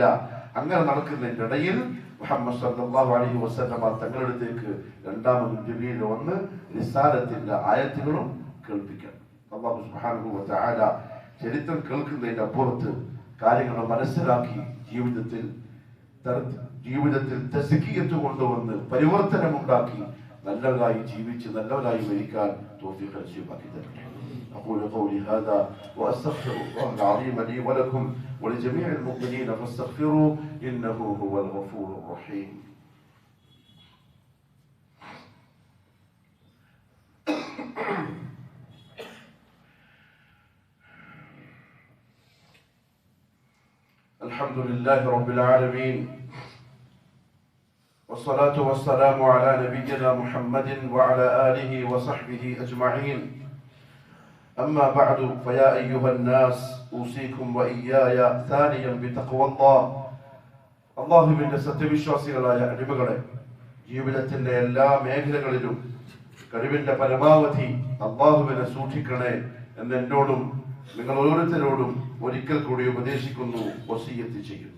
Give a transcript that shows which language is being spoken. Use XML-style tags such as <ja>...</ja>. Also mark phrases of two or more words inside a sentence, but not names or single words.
<ml>അങ്ങനെ നടക്കുന്നതിന്റെ ഇടയിൽ മുഹമ്മദ്</ml> <ar>صلى الله عليه وسلم</ar> <ml>തങ്ങളുടെ അടുത്തേക്ക് രണ്ടാമത് ജിബ്രീൽ വന്ന് റിസാലത്തിന്റെ ആയത്തുകളും കേൾപ്പിക്കണം.</ml> <ar>الله سبحانه وتعالى</ar> <ml>ചരിത്രം കേൾക്കുന്നതിന്റെ അപ്പുറത്ത് കാര്യങ്ങൾ മനസ്സിലാക്കി ജീവിതത്തിൽ തസ്കിയത്ത് കൊണ്ടുവന്ന് പരിവർത്തനമുണ്ടാക്കി നല്ലവരായി ജീവിച്ച് നല്ലവരായി മരിക്കാൻ തൗഫീഖ് നസീബാക്കി തരട്ടെ.</ml> <ar>أقول قولي هذا وأستغفر الله العظيم لي ولكم ولجميع المؤمنين فاستغفروه إنه هو الغفور الرحيم. الحمد لله رب العالمين والصلاة والسلام على نبينا محمد وعلى آله وصحبه أجمعين. أما بعد فيا أيها الناس أوصيكم وإياي ثانيا بتقوى الله.</ar> <ml>അള്ളാഹുവിന്റെ സത്യവിശ്വാസികളായ അടിമകളെ, ജീവിതത്തിന്റെ എല്ലാ മേഖലകളിലും കഴിവിന്റെ പരമാവധി അള്ളാഹുവിനെ സൂക്ഷിക്കണേ എന്ന് എന്നോടും നിങ്ങൾ ഓരോരുത്തരോടും ഒരിക്കൽ കൂടി ഉപദേശിക്കുന്നു, വസിയ്യത്ത് ചെയ്യുന്നു.</ml>